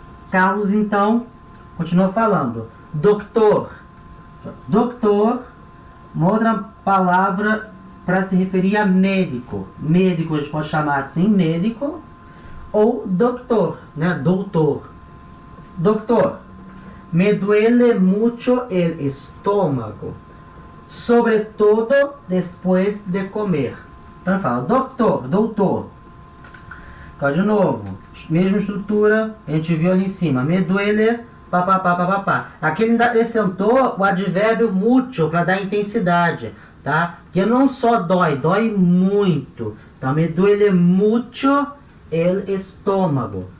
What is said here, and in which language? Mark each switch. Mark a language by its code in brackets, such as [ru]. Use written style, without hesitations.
[pt] Carlos, então, continua falando, doutor. Doutor, uma outra palavra para se referir a médico. Médico, a gente pode chamar assim, médico, ou doutor, né? Doutor. [es] Doutor, me duele mucho el estómago, sobretudo después de comer. [pt] Então fala, doutor, doutor. Então, de novo, mesma estrutura, a gente viu ali em cima. [es] Me duele, [pt] papapá, papapá. Aqui ele acrescentou o advérbio mucho para dar intensidade, tá? Que não só dói, dói muito. Então, [es] me duele mucho el estômago.